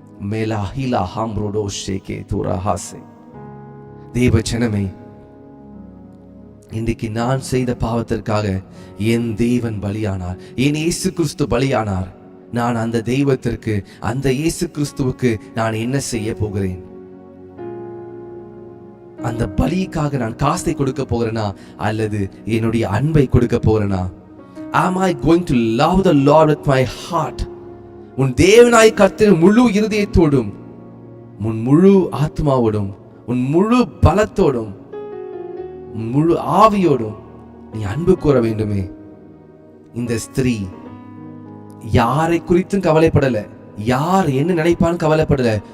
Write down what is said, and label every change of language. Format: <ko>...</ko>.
<ta>மேலாஹிலா ஹாம்ரோடோ ஷேகே தூராஹாசே. தேவ ஜனமே, இன்றைக்கு நான் செய்த பாவத்திற்காக என் தேவன் பலியானார், என் இயேசு கிறிஸ்து பலியானார். நான் அந்த தெய்வத்திற்கு, அந்த இயேசு கிறிஸ்துவுக்கு நான் என்ன செய்ய போகிறேன்? அந்த பலிக்காக நான் காசை கொடுக்க போகிறேனா அல்லது என்னுடைய அன்பை கொடுக்க போகிறேனா?</ta> <en>Am I going to love the Lord with my heart?</en> <ta>உன் தேவனாய் கர்த்தர் முழு இருதயத்தோடும், உன் முழு ஆத்மாவோடும், உன் முழு பலத்தோடும், முழு ஆவியோடும் நீ அன்பு கூற வேண்டுமே. இந்த ஸ்திரீ யாரை குறித்தும் கவலைப்படல, யார் என்ன நினைப்பான்னு கவலைப்படல.</ta>